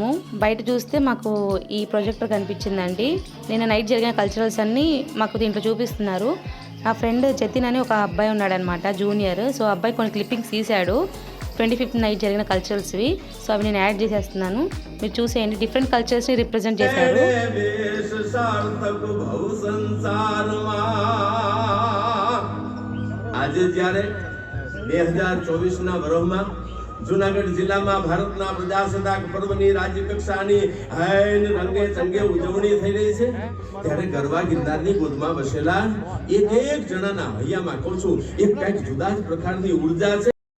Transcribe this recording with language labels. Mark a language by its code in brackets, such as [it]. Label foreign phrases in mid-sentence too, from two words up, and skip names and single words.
[te] బయట చూస్తే మాకు ఈ ప్రొజెక్టర్ కనిపించిందండి. నిన్న నైట్ జరిగిన కల్చరల్స్ అన్నీ మాకు దీంట్లో చూపిస్తున్నారు. నా ఫ్రెండ్ జతిన్ అని ఒక అబ్బాయి ఉన్నాడనమాట, జూనియర్. సో అబ్బాయి కొన్ని క్లిప్పింగ్స్ తీశాడు 25th నైట్ జరిగిన కల్చరల్స్వి. సో అవి నేను యాడ్ చేసేస్తున్నాను, మీరు చూసేయండి. [en] different culturesని [te] రిప్రజెంట్ చేశారు. [gu] આજે જ્યારે 2024ના વર્ષમાં જૂનાગઢ જિલ્લામાં ભારતના પ્રજાસત્તાક પર્વની રાજ્ય કક્ષાની હૈન રંગે ચંગે ઉજવણી થઈ રહી છે, ત્યારે ગરવા ગિરનારની ગોદમાં બસેલા એક જણાના હૈયામાં કહું છું એક કંઈક જુદા જ પ્રકારની ઉર્જા છે.